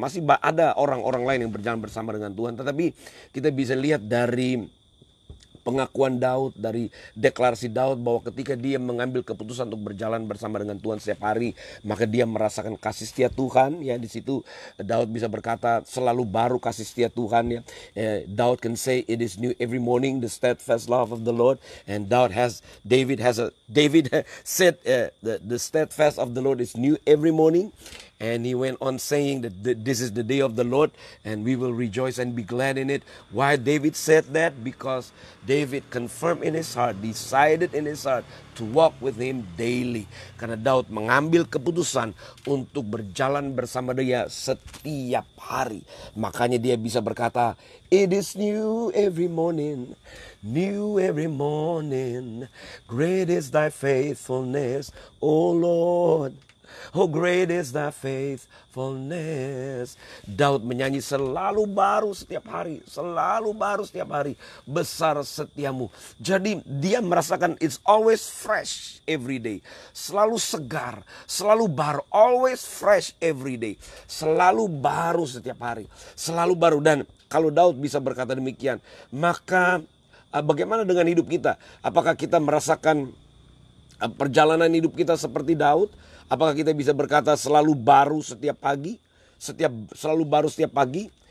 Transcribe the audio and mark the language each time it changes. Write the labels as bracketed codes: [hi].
[id] Masih ada orang-orang lain yang berjalan bersama dengan Tuhan, tetapi kita bisa lihat dari pengakuan Daud, dari deklarasi Daud, bahwa ketika dia mengambil keputusan untuk berjalan bersama dengan Tuhan setiap hari, maka dia merasakan kasih setia Tuhan. Ya, di situ Daud bisa berkata, selalu baru kasih setia Tuhan. [en] Ya, Daud can say, "It is new every morning, the steadfast love of the Lord." And David said, the steadfast of the Lord is new every morning. And he went on saying that this is the day of the Lord, and we will rejoice and be glad in it. Why David said that? Because David confirmed in his heart, decided in his heart to walk with him daily. [id] Karena Daud mengambil keputusan untuk berjalan bersama Dia setiap hari. Makanya dia bisa berkata, [en] "It is new every morning, new every morning. Great is thy faithfulness, O Lord. Oh, great is thy faithfulness." [id] Daud menyanyi, selalu baru setiap hari, selalu baru setiap hari, besar setiamu. Jadi dia merasakan [en] it's always fresh every day. [id] Selalu segar, selalu baru, [en] always fresh every day. [id] Selalu baru setiap hari, selalu baru. Dan kalau Daud bisa berkata demikian, maka bagaimana dengan hidup kita? Apakah kita merasakan perjalanan hidup kita seperti Daud? Apakah kita bisa berkata selalu baru setiap pagi? Selalu baru setiap pagi?